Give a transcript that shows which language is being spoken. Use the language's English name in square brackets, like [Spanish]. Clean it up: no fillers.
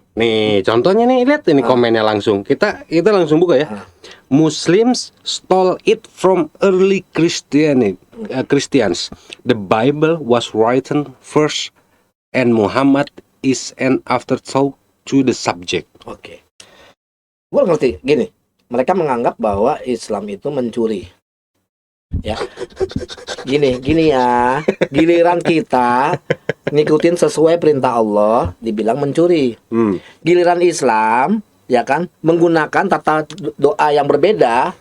[Indonesian] Nih, contohnya nih, lihat ini komennya langsung. Kita langsung buka ya. [English] Muslims stole it from early Christians. The Bible was written first and Muhammad is an afterthought to the subject. [Indonesian] Oke. Gue ngerti gini. Mereka menganggap bahwa Islam itu mencuri. Ya. Gini ya. Giliran kita ngikutin sesuai perintah Allah dibilang mencuri. Giliran Islam ya kan menggunakan tata doa yang berbeda.